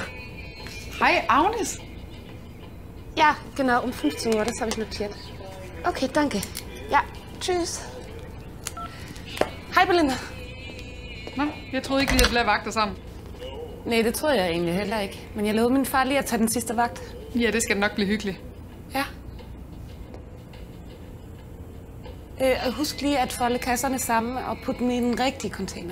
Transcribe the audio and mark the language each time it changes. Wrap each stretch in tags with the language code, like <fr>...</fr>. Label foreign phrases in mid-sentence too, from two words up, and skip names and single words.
<en>Hi, Agnes.</en> <de>Ja, genau, um 15 Uhr, das habe ich notiert. Okay, danke. Ja, tschüss.</de> <da>Hej, Belinda. Nå, jeg troede ikke, vi havde lavet vagter sammen. Nej, det troede jeg egentlig heller ikke. Men jeg lovede min far lige at tage den sidste vagt. Ja, det skal nok blive hyggeligt. Ja. Husk lige at folde kasserne sammen og putte dem i den rigtige container.</da>